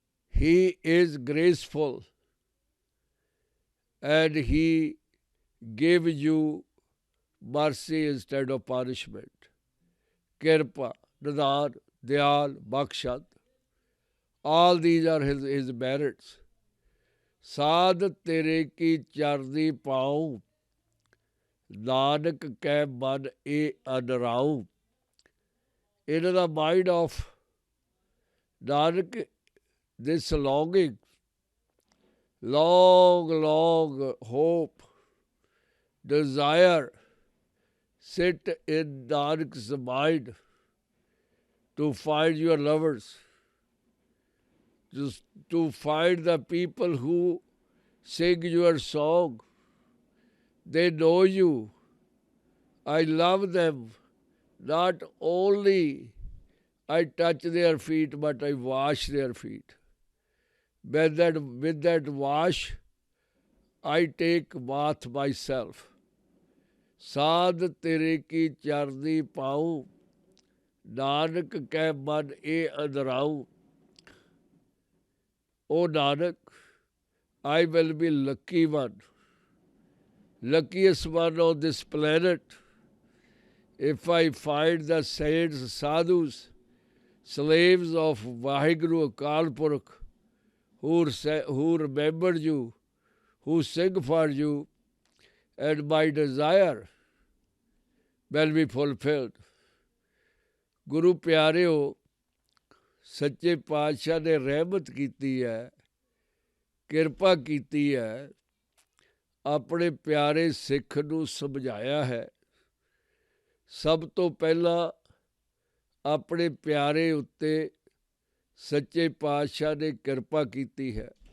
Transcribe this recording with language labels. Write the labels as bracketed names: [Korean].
[English] He is graceful, and He gives you mercy instead of punishment. Kirpa, Nidhan, Dayal, Bakshad. All these are his merits. [Punjabi] ਸਾਧ ਤੇਰੇ ਕੀ ਚਰਨੀ ਪਾਉ, ਨਾਨਕ ਕੈ ਮਨ ਇਹ ਅਨਰਾਉ. [English] In the mind of Nanak, this longing, long hope, desire sit in Nanak's mind to find your lovers, just to find the people who sing your song. They know you. I love them. Not only I touch their feet, but I wash their feet. With that wash, I take bath myself. [Punjabi] ਸਾਧ ਤੇਰੇ ਕੀ ਚਰਨੀ ਪਾਉ, ਨਾਨਕ ਕੈ ਮਨ ਇਹ ਅਨਰਾਉ. [English] O Nanak, I will be lucky one, luckiest one on this planet, if I find the saints, sadhus, slaves of Vaheguru Akal Purkh, who remember you, who sing for you, and my desire will be fulfilled. [Punjabi] Guru ਪਿਆਰਿਓ, ਸੱਚੇ ਪਾਤਸ਼ਾਹ ਨੇ ਰਹਿਮਤ ਕੀਤੀ ਹੈ, ਕਿਰਪਾ ਕੀਤੀ ਹੈ, ਆਪਣੇ ਪਿਆਰੇ ਸਿੱਖ ਨੂੰ ਸਮਝਾਇਆ ਹੈ. ਸਭ ਤੋਂ ਪਹਿਲਾਂ ਆਪਣੇ ਪਿਆਰੇ ਉੱਤੇ ਸੱਚੇ ਪਾਤਸ਼ਾਹ ਨੇ ਕਿਰਪਾ ਕੀਤੀ ਹੈ.